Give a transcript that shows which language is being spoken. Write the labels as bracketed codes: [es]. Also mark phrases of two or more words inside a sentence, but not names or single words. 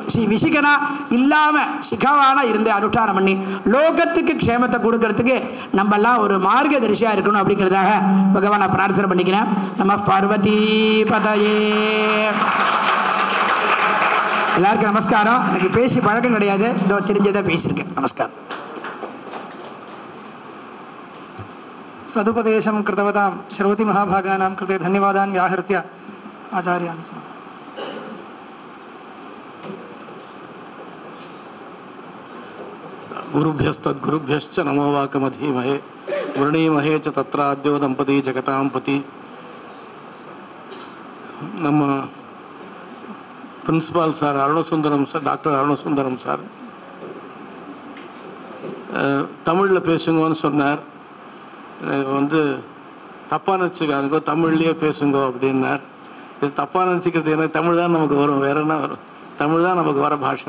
[ta] விசிகனா இல்லாமல் சிகாவானா இருந்து அனுஷ்டானம் பண்ணி லோகத்துக்கு க்ஷேமத்தை கொடுக்கறதுக்கு நம்மெல்லாம் ஒரு மார்கதரிசியாக இருக்கணும் அப்படிங்கிறதாக பகவானை பிரார்த்தனை பண்ணிக்கிறேன். [sa] नमः पार्वती पतये. [ta] எல்லாருக்கும் நமஸ்காரம். எனக்கு பேசி பழக்கம் கிடையாது, இதோ தெரிஞ்சதை பேசியிருக்கேன். நமஸ்காரம். [sa] सदुपदेशं कृतवतां श्रवति महाभागानां कृते धन्यवादान् व्याहृत्य आचार्यान् स्म. गुरुभ्यस्तद्गुरुभ्यश्च नमो वाकमधीमहे वृणीमहे च तत्राद्यो दंपती जगतां पति. [ta] நம்ம பிரின்சிபால் சார் அருணசுந்தரம் சார், டாக்டர் அருணசுந்தரம் சார் தமிழில் பேசுங்கன்னு சொன்னார். தப்பாக நினச்சிக்காதுங்கோ, தமிழ்லேயே பேசுங்கோ அப்படின்னார். இது தப்பாக நினச்சிக்கிறது எனக்கு தமிழ் தான் நமக்கு வரும், வேற என்ன வரும்? தமிழ் தான் நமக்கு வர பாஷை.